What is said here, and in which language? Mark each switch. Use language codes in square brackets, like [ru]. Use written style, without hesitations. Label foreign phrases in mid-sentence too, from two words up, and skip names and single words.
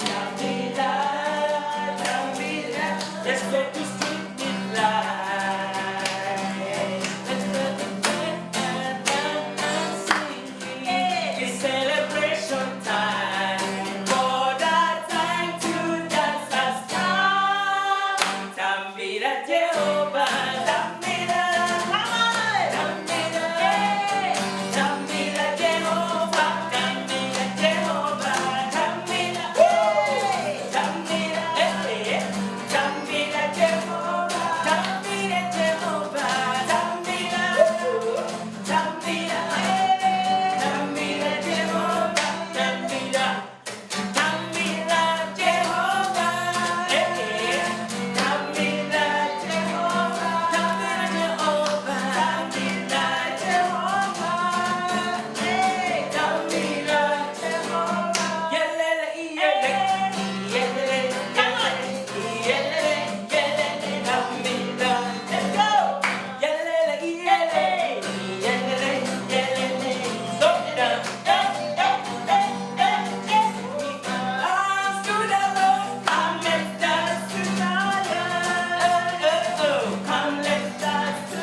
[sn] Tambira, Tambira, [en] let's go to street with light. Let's go to bed and sing. It's celebration time. For that time to dance has come. [sn] Tambira Jehovah, Tambira, [en] come on. [sn] Tambira, Tambira Jehovah, Tambira Jehovah, Tambira, Tambira, Tambira Jehovah, Tambira Jehovah, Tambira, Tambira, Tambira Jehovah, Tambira, Tambira Jehovah, Tambira Jehovah, Tambira Jehovah, Tambira Jehovah, Tambira Jehovah, yelele, yelele, yelele, yelele, yelele, Tambira, [en] let's go, yelele, yelele, yelele, yelele, so down, arms to the Lord, come let's dance to the Lord, come let's dance to